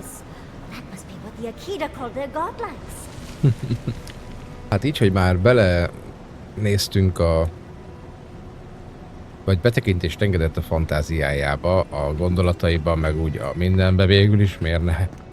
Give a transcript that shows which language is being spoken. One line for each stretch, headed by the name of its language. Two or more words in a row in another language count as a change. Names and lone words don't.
English: That must be what the Akita called their godlings.
Hungarian: Hát így, hogy már bele néztünk vagy betekintést engedett a fantáziájába, a gondolataiba, meg úgy a mindenbe végül is, miért ne?